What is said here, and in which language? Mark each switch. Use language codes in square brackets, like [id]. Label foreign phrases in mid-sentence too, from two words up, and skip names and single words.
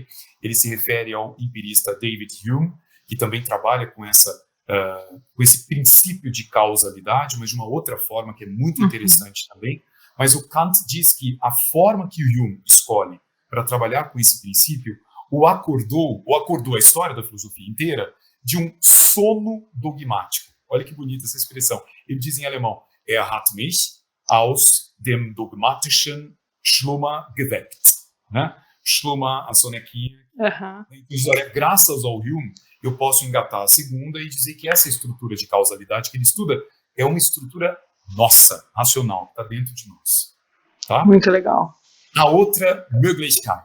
[pt] Ele se refere ao empirista David Hume, que também trabalha com esse princípio de causalidade, mas de uma outra forma que é muito interessante também. Mas o Kant diz que a forma que o Hume escolhe para trabalhar com esse princípio o acordou a história da filosofia inteira de um sono dogmático. Olha que bonita essa expressão. Ele diz em alemão, [de] hat mich aus dem dogmatischen Schlummer geweckt. [pt] Né? Schlummer, a sonequinha. Então, olha, graças ao Hume, eu posso engatar a segunda e dizer que essa estrutura de causalidade que ele estuda é uma estrutura nossa, racional, que está dentro de nós. Tá? Muito legal. A outra, Möglichkeit.